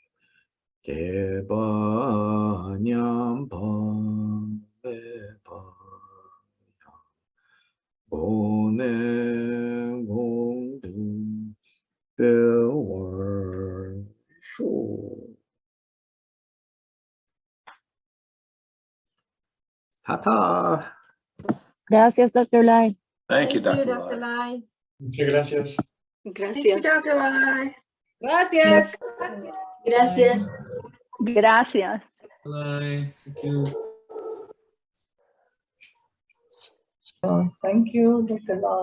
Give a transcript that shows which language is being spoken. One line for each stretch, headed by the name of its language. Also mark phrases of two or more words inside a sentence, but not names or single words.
Spanish: Geba Nyam Pa Bepa Bonen Gongdu Bewar Shu Tata. Gracias, Dr. Lai.
English: Thank you, Dr. Dr. Lai. Lai.
Spanish: Muchas gracias.
English: Thank you, Dr. Lai.
Spanish: Gracias. Gracias. Gracias.
English: Bye. Thank you. Thank you, Dr. Lai.